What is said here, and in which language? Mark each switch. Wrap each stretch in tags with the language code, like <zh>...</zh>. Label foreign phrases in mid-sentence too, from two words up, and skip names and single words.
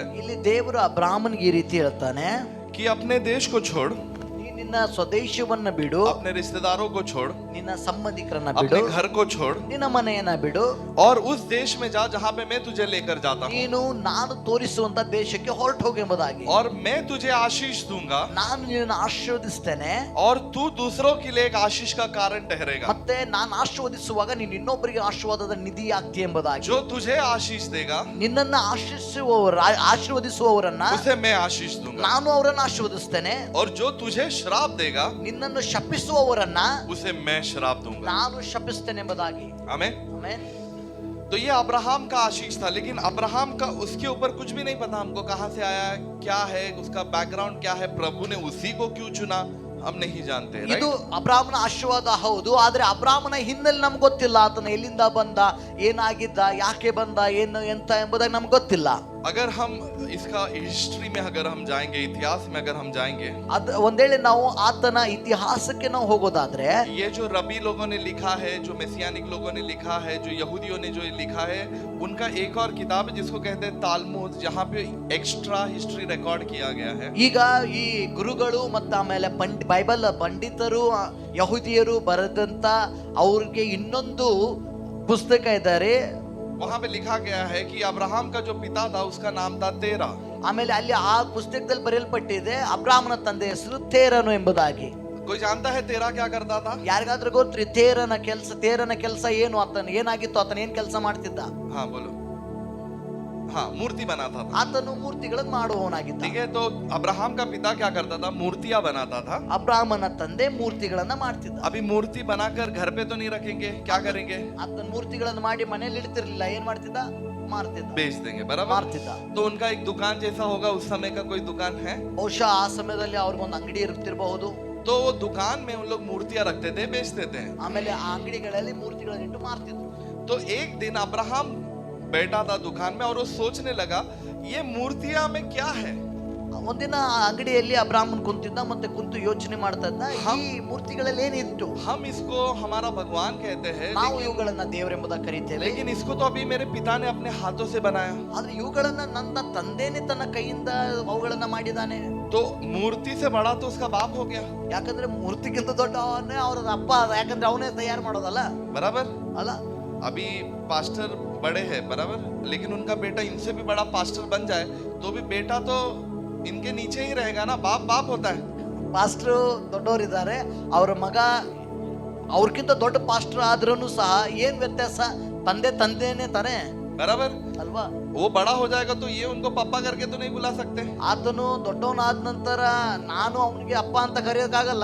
<kn>ಇಲ್ಲಿ ದೇವರು ಅಬ್ರಹಾಮನಿಗೆ ಈ ರೀತಿ ಹೇಳ್ತಾನೆ,</kn> <hi>कि अपने देश को छोड़,</hi> <kn>ನಿನ್ನ ಸ್ವದೇಶವನ್ನ ಬಿಡು,</kn> <hi>अपने रिश्तेदारों को छोड़,</hi> <kn>ನಿನ್ನ ಸಂಬಂಧಿಕರನ್ನ ಬಿಡು,</kn> <hi>अपने घर को छोड़,</hi> <kn>ನಿನ್ನ ಮನೆಯನ್ನ ಬಿಡು,</kn> <hi>और उस देश में जा जहाँ पे मैं तुझे लेकर जाता हूँ,</hi> <kn>ನೀನು ನಾನು ತೋರಿಸುವಂತ ದೇಶಕ್ಕೆ ಹೊರಟು ಹೋಗು ಎಂಬುದಾಗಿ।</kn> <hi>और मैं तुझे आशीष दूंगा,</hi> <kn>ನಾನು ನಿನ್ನನ್ನು ಆಶೀರ್ವದಿಸ್ತೇನೆ,</kn> <hi>और तू दूसरों के लिए एक आशीष का कारण ठहरेगा।</hi> <kn>ಮತ್ತೆ ನಾನು ಆಶೀರ್ವದಿಸುವಾಗ ನೀನು ಇನ್ನೊಬ್ಬರಿಗೆ ಆಶೀರ್ವಾದದ ನಿಧಿ ಆಗ್ತಿ ಎಂಬುದಾಗಿ।</kn> <hi>जो तुझे आशीष देगा,</hi> <kn>ನಿನ್ನನ್ನ ಆಶೀರ್ವದಿಸುವವರನ್ನ</kn> <hi>उसे मैं आशीष दूंगा,</hi> <kn>ನಾನು ಅವರನ್ನು ಆಶೀರ್ವದಿಸ್ತೇನೆ,</kn> <hi>और जो तुझे श्राप देगा,</hi> <kn>ನಿನ್ನನ್ನು ಶಪಿಸುವವರನ್ನ</kn> <hi>उसे मैं श्राप दूंगा।</hi> <kn>ನಾನು ಶಪಿಸ್ತೇನೆ ಎಂಬುದಾಗಿ।</kn> <hi>आमेन।</hi> <kn>ಆಮೆನ್।</kn> <hi>तो ये अब्राहम का आशीष था, लेकिन अब्राहम का उसके ऊपर कुछ भी नहीं पता हमको, कहां से आया, क्या है उसका बैकग्राउंड, क्या है, प्रभु ने उसी को क्यों चुना, हम नहीं जानते।</hi> <kn>ಇದು ಅಬ್ರಾಹ್ಮನ ಆಶೀರ್ವಾದ ಹೌದು, ಆದ್ರೆ ಅಬ್ರಾಹ್ಮನ ಹಿನ್ನೆಲೆ ನಮ್ಗೆ ಗೊತ್ತಿಲ್ಲ, ಆತನ ಎಲ್ಲಿಂದ ಬಂದ, ಏನಾಗಿದ್ದ, ಯಾಕೆ ಬಂದ, ಏನು ಎಂತ ಎಂಬುದಾಗಿ ನಮ್ಗೆ ಗೊತ್ತಿಲ್ಲ।</kn> <hi>अगर हम इसका हिस्ट्री में अगर हम जाएंगे, इतिहास में अगर हम जाएंगे,</hi> <kn>ಒಂದ್ ವೇಳೆ ನಾವು ಆತನ ಇತಿಹಾಸಕ್ಕೆ ನಾವು ಹೋಗೋದಾದ್ರೆ,</kn> <hi>ये जो रबी लोगों ने लिखा है, जो मेसियानिक लोगों ने लिखा है, जो यहूदियों ने जो लिखा है, उनका एक और किताब है जिसको कहते हैं तालमुद, जहाँ पे</hi> <en>extra history record</en> <hi>किया गया है।</hi> <kn>ಈಗ ಈ ಗುರುಗಳು ಮತ್ತು ಆಮೇಲೆ ಬೈಬಲ್ ಪಂಡಿತರು ಯಹೂದಿಯರು ಬರೆದಂತ ಅವ್ರಿಗೆ ಇನ್ನೊಂದು ಪುಸ್ತಕ ಇದ್ದಾರೆ,</kn> <hi>वहां पे लिखा गया है कि अब्राहम का जो पिता था उसका नाम था तेरा।</hi> <kn>ಆಮೇಲೆ ಅಲ್ಲಿ ಆ ಪುಸ್ತಕದಲ್ಲಿ ಬರೆಯಲ್ಪಟ್ಟಿದೆ ಅಬ್ರಾಹ್ಮನ ತಂದೆ ಹೆಸರು ತೇರನು ಎಂಬುದಾಗಿ।</kn> <hi>कोई जानता है तेरा क्या करता था?</hi> <kn>ಯಾರಿಗಾದ್ರೂ ಗೊತ್ತ್ರಿ ತೇರನ ಕೆಲಸ ಏನು, ಆತನ ಏನಾಗಿತ್ತು, ಆತನ ಏನ್ ಕೆಲಸ ಮಾಡ್ತಿದ್ದ?</kn> <hi>हाँ बोलो। हाँ मूर्ति बनाता था।</hi> <kn>ಆತನು ಮೂರ್ತಿಗಳನ್ನು ಮಾಡುವವನಾಗಿದ್ದ.</kn> <hi>ठीक है, तो अब्राहम का पिता क्या करता था? मूर्तियां बनाता था।</hi> <kn>ಅಬ್ರಾಹ್ಮನ ತಂದೆ ಮೂರ್ತಿಗಳನ್ನ ಮಾಡ್ತಿದ್ದ.</kn> <hi>अभी मूर्ति बनाकर घर पे तो नहीं रखेंगे, क्या करेंगे?</hi> <kn>ಆತನ ಮೂರ್ತಿಗಳನ್ನು ಮಾಡಿ ಮನೆಯಲ್ಲಿ ಇಡ್ತಿರ್ಲಿಲ್ಲ. ಏನ್ ಮಾಡ್ತಿದ್ದ? ಮಾರ್ತಿದ್ದ,</kn> <hi>बेच देंगे, बराबर।</hi> <kn>ಮಾರ್ತಿದ್ದ.</kn> <hi>तो उनका एक दुकान जैसा होगा, उस समय का कोई दुकान है,</hi> <kn>ಬಹುಶಃ ಆ ಸಮಯದಲ್ಲಿ ಅವ್ರಿಗೊಂದು ಅಂಗಡಿ ಇರ್ತಿರಬಹುದು.</kn> <hi>तो वो दुकान में उन लोग मूर्तियां रखते थे, बेचते थे।</hi> <kn>ಆಮೇಲೆ ಆ ಅಂಗಡಿಗಳಲ್ಲಿ ಮೂರ್ತಿಗಳನ್ನು ಇಟ್ಟು ಮಾರ್ತಿದ್ರು.</kn> <hi>तो एक दिन अब्राहम बैठा था दुकान में और वो सोचने लगा ये मूर्तियां में क्या है।</hi> <kn>ಒಂದಿನ ಆ ಅಂಗಡಿಯಲ್ಲಿ ಅಬ್ರಾಹ್ಮನ್ ಕುಂತಿದ್ದ, ಮತ್ತೆ ಕುಂತು ಯೋಚನೆ ಮಾಡ್ತಾ ಇದ್ದ, ಈ ಮೂರ್ತಿಗಳಲ್ಲಿ ಏನಿತ್ತು?</kn> <hi>हम इसको हमारा भगवान कहते हैं,</hi> <kn>ನಾವು ಇವುಗಳನ್ನ ದೇವರೆಂಬುದಾಗಿ ಕರೀತೇವೆ.</kn> <hi>लेकिन इसको तो अभी मेरे पिता ने अपने हाथों से बनाया।</hi> <kn>ಆದ್ರೆ ಇವುಗಳನ್ನ ನನ್ನ ತಂದೆನೇ ತನ್ನ ಕೈಯಿಂದ ಅವುಗಳನ್ನ ಮಾಡಿದಾನೆ.</kn> <hi>तो मूर्ति से बड़ा तो उसका बाप हो गया,</hi> <kn>ಯಾಕಂದ್ರೆ ಮೂರ್ತಿಗಿಂತ ದೊಡ್ಡವನೇ ಅವ್ರ ಅಪ್ಪ. ಯಾಕಂದ್ರೆ ಅವನೇ ತಯಾರು ಮಾಡೋದಲ್ಲ,</kn> <hi>बराबर।</hi> <kn>ಅಲ್ಲ?</kn> <hi>अभी पास्टर बड़े हैं, बराबर, लेकिन उनका बेटा इनसे भी बड़ा पास्टर बन जाए तो भी बेटा तो इनके नीचे ही रहेगा ना। बाप बाप होता है।</hi> <kn>ಪಾಸ್ಟರ್ ದೊಡ್ಡವರಿದ್ದಾರೆ, ಅವ್ರ ಮಗ ಅವ್ರಕ್ಕಿಂತ ದೊಡ್ಡ ಪಾಸ್ಟರ್ ಆದ್ರೂ ಸಹ ಏನ್ ವ್ಯತ್ಯಾಸ? ತಂದೆ ತಂದೆನೇ ತಾನೆ,</kn> <hi>बराबर।</hi> <kn>ಅಲ್ವಾ?</kn> <hi>वो बड़ा हो जाएगा तो ये उनको पापा करके तो नहीं बुला सकते।</hi> <kn>ಆತನು ದೊಡ್ಡವನಾದ ನಂತರ ನಾನು ಅವನಿಗೆ ಅಪ್ಪ ಅಂತ ಕರೆಯೋಕ್ಕಾಗಲ್ಲ.</kn>